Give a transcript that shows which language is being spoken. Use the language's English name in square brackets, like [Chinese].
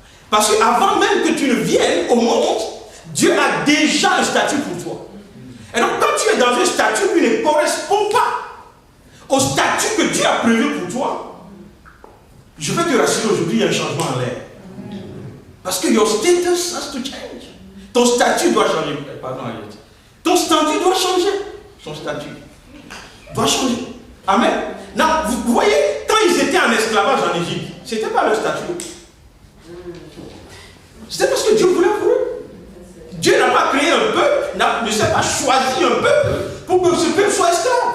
[French] Parce qu'avant même que tu ne viennes au monde, Dieu a déjà un statut pour toi. Et donc, quand tu es dans un statut qui ne correspond pas au statut que Dieu a prévu pour toi, je veux te rassurer aujourd'hui, il y a un changement en l'air. Parce que [English] your status has to change. [French] Ton statut doit changer. Pardon, Aliette. Ton statut doit changer. Son statut doit changer. Amen. Non, vous voyez, quand ils étaient en esclavage en Égypte, ce n'était pas leur statut. C'était parce que Dieu voulait pour eux. Dieu n'a pas créé un peuple, ne s'est pas choisi un peuple pour que ce peuple soit esclave.